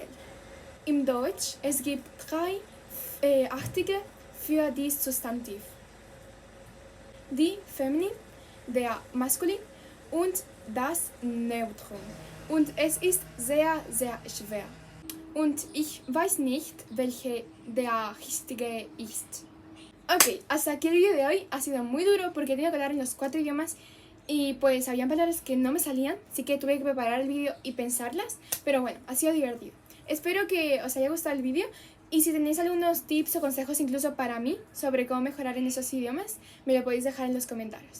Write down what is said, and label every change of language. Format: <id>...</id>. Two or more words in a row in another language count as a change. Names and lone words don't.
<de>Im Deutsch es gibt 3 Artikel für die Substantiv. Die Feminin, der Maskulin und das Neutrum. Und es ist sehr, sehr schwer. Und ich weiß nicht, welche der richtige ist.</de> <es>Ok, hasta aquí el vídeo de hoy. Ha sido muy duro porque tenía que hablar en los 4 idiomas y pues habían palabras que no me salían, así que tuve que preparar el vídeo y pensarlas, pero bueno, ha sido divertido. Espero que os haya gustado el vídeo y si tenéis algunos tips o consejos incluso para mí sobre cómo mejorar en esos idiomas, me lo podéis dejar en los comentarios.</es>